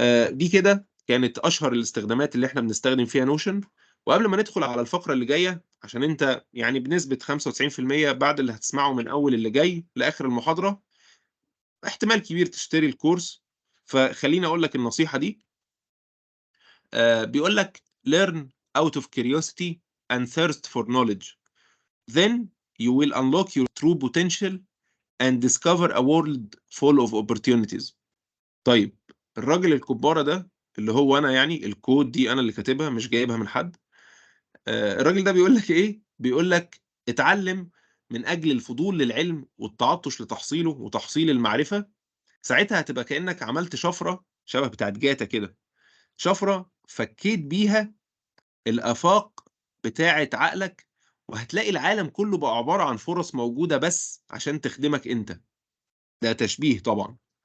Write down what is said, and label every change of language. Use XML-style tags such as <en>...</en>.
<ar>دي كده كانت اشهر الاستخدامات اللي احنا بنستخدم فيها نوشن. وقبل ما ندخل على الفقرة اللي جاية، عشان انت يعني بنسبة 95% بعد اللي هتسمعه من اول اللي جاي لاخر المحاضرة احتمال كبير تشتري الكورس، فخليني اقول لك النصيحة دي. بيقول لك</ar> <en>learn out of curiosity and thirst for knowledge, then you will unlock your true potential and discover a world full of opportunities.</en> <ar>طيب، الراجل الكبارة ده اللي هو انا، يعني الكود دي انا اللي كاتبها مش جايبها من حد. الراجل ده بيقول لك ايه؟ بيقول لك اتعلم من اجل الفضول للعلم والتعطش لتحصيله وتحصيل المعرفة. ساعتها هتبقى كأنك عملت شفرة شبه بتاعت جاتا كده، شفرة فكيت بيها الآفاق بتاعت عقلك، وهتلاقي العالم كله بقى عبارة عن فرص موجودة بس عشان تخدمك انت. ده تشبيه طبعا.</ar>